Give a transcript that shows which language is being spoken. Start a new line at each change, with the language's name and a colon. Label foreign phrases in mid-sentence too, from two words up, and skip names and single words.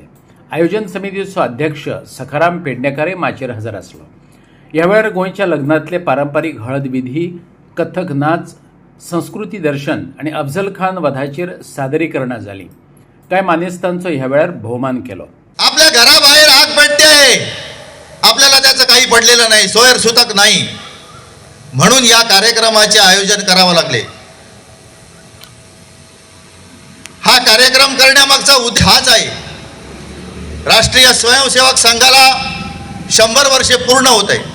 Konkani: आयोजन समितीचो अध्यक्ष सखाराम पेडणेकारूय माचयेर हजर आसलो. ह्या वेळार गोंयच्या लग्नांतले पारंपारीक हळद विधी, कथक नाच, संस्कृती दर्शन आणि अफजल खान वधाचेर सादरीकरणां जाली. कांय मानेस्तांचो ह्या वेळार भोवमान केलो.
Marathi: आपल्या घराबाहेर आग पेटते, आपल्याला त्याचं काही पडलेलं नाही, सोयर सुतक नाही, म्हणून या कार्यक्रमाचे आयोजन करावं लागले. हा कार्यक्रम करण्यामागचा उद्देश हाच आहे. राष्ट्रीय स्वयंसेवक संघाला 100 वर्षे पूर्ण होत आहे.